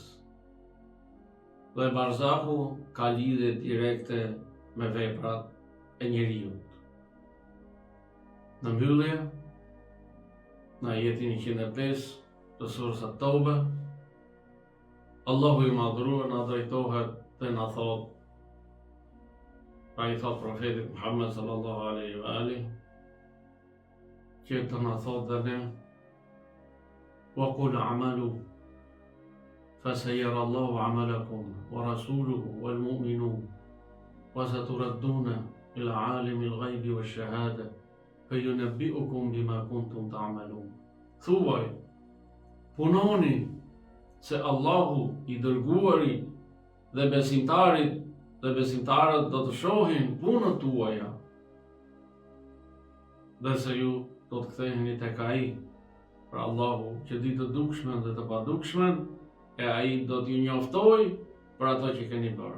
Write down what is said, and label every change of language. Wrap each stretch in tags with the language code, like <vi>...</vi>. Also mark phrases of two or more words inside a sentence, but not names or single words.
<sq>Dhe barzakhu ka lidhje direkte me veprat e njeriut. Në mbyllje, në ajetin 105 të surës At-Tauba, Allahu i madhruar na drejtohet dhe na thot, pra i thot profetit Muhammed</sq> <ar>صلى الله عليه وآله,</ar> <sq>që të na thot dhe ne,</sq> <ar>وقل اعملوا فسيرى الله عملكم ورسوله والمؤمنون وستردون إلى عالم الغيب والشهادة فينبئكم بما كنتم تعملون.</ar> <sq>Thuaj, punoni se Allahu I dërguari dhe besimtarët do të shohin punët tuaja dhe se ju do të ktheheni tek Ai, pra Allahu që di të dukshmen dhe të padukshmen, e Ai do t'ju njoftoj për ato që keni bërë.</sq>